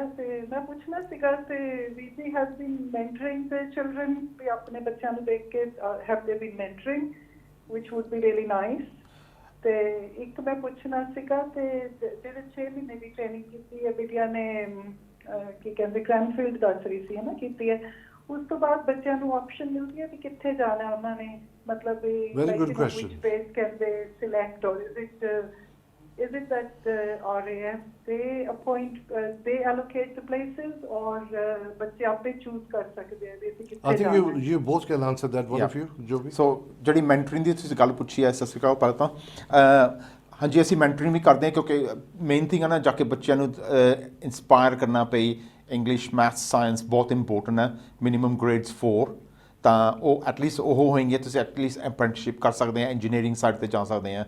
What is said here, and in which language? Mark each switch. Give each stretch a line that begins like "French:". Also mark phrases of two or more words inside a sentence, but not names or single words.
Punjabi: ਤੇ ਮੈਂ ਪੁੱਛਣਾ ਸੀਗਾ, ਤੇ ਵੀਰ ਜੀ
English: has been mentoring the children,
Punjabi: ਵੀ ਆਪਣੇ ਬੱਚਿਆਂ ਨੂੰ ਦੇਖ ਕੇ
English: have they been mentoring, which would be really nice.
Punjabi: ਤੇ ਇੱਕ ਮੈਂ ਪੁੱਛਣਾ ਸੀਗਾ, ਤੇ ਜਿਹੜੇ 6 ਮਹੀਨੇ ਦੀ ਟ੍ਰੇਨਿੰਗ ਕੀਤੀ ਹੈ ਬਿਟੀਆ ਨੇ, ਕੀ ਕਹਿੰਦੇ ਕ੍ਰੈਨਫੀਲਡ ਦੱਸ ਰਹੀ ਸੀ ਹੈ ਨਾ, ਕੀਤੀ ਹੈ, ਉਸ ਤੋਂ ਬਾਅਦ ਬੱਚਿਆਂ ਨੂੰ ਆਪਸ਼ਨ ਮਿਲਦੀ ਹੈ ਵੀ ਕਿੱਥੇ ਜਾਣਾ ਉਹਨਾਂ ਨੇ, ਮਤਲਬ
English: which base can they select, or is it that RAF they appoint, they allocate the places,
Punjabi: or ਬੱਚੇ ਆਪੇ ਚੂਜ਼ ਕਰ ਸਕਦੇ ਆ ਵੀ ਅਸੀਂ ਕਿੱਥੇ ਜਾਣਾ ਹੈ?
English: I think you both can answer that, one of you,
Punjabi: ਜੋ ਵੀ। ਸੋ ਜਿਹੜੀ ਮੈਂਟਰਿੰਗ ਦੀ ਤੁਸੀਂ ਗੱਲ ਪੁੱਛੀ ਹੈ, ਸਤਿ ਸ਼੍ਰੀ ਅਕਾਲ ਪਹਿਲਾਂ ਤਾਂ। ਹਾਂਜੀ, ਅਸੀਂ ਮੈਂਟਰਿੰਗ ਵੀ ਕਰਦੇ ਹਾਂ, ਕਿਉਂਕਿ
English: main thing
Punjabi: ਹੈ ਨਾ, ਜਾ ਕੇ ਬੱਚਿਆਂ ਨੂੰ ਇੰਸਪਾਇਰ ਕਰਨਾ ਪਈ।
English: English, maths, science
Punjabi: ਬਹੁਤ
English: important ਹੈ। minimum grades
Punjabi: 4 ਤਾਂ ਉਹ ਐਟਲੀਸਟ ਉਹ ਹੋਏਗੇ, ਤੁਸੀਂ ਐਟਲੀਸਟ ਅਪ੍ਰੈਂਟਿਸਸ਼ਿਪ ਕਰ ਸਕਦੇ ਆ,
English: engineering side
Punjabi: 'ਤੇ ਜਾ ਸਕਦੇ ਆ।